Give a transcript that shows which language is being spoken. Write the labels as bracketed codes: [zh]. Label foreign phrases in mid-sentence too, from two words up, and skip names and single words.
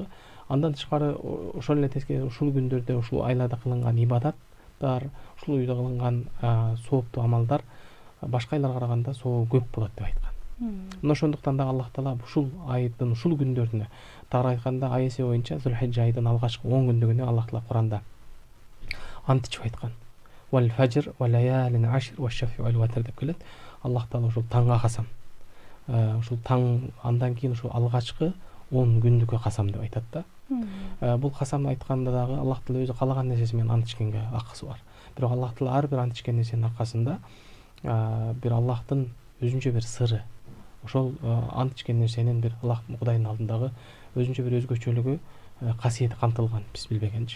[ky] Андан тышкары ошол эле тескери ушул күндөрдө ушул айларда кылынган ибадаттар, ушул үйдө кылынган сооптуу амалдар башка айларга караганда сообу көп болот деп айткан. Мына ошондуктан да Аллах таала ушул айдын ушул күндөрүнө тагыраак айтканда ай эсеби боюнча Зулхиджа айдын алгачкы 10 күндүгүнө Аллах таала Куранда античип айткан. [ar] والفجر وليال عشر والشفع والوتر [ky] деп келет. Аллах таала ушул таңга касам. Ушул таң андан кийин ушул алгачкы 10 күндүккө касам деп айтат да. Бул касамды айтканда дагы Аллах таала өзү каалаган нерсеси менен ант ичкенге акысы бар. Бирок Аллах таала ар бир ант ичкен нерсенин аркасында бир Аллахтын өзүнчө бир сыры, ошол ант ичкен нерсенин бир Аллах Кудайдын алдындагы өзүнчө бир өзгөчөлүгү, касиети камтылган биз билбегенче.